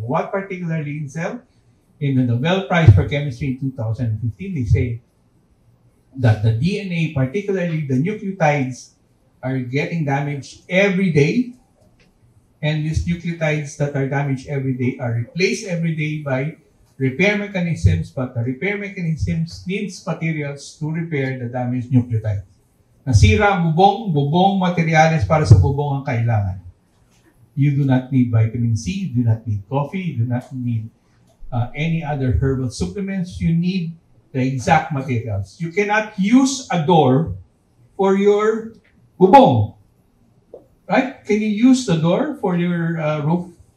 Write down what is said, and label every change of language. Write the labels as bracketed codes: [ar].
[en] What particularly in cell? In the Nobel Prize for Chemistry in 2015, they say that the DNA, particularly the nucleotides, are getting damaged every day. And these nucleotides that are damaged every day are replaced every day by repair mechanisms, but the repair mechanisms needs materials to repair the damaged nucleotides. [tl] Nasira ang bubong materials para sa bubong ang kailangan. [en] You do not need vitamin C, you do not need coffee, you do not need any other herbal supplements. You need the exact materials. You cannot use a door for your bubong. Right? Can you use the door for your roof?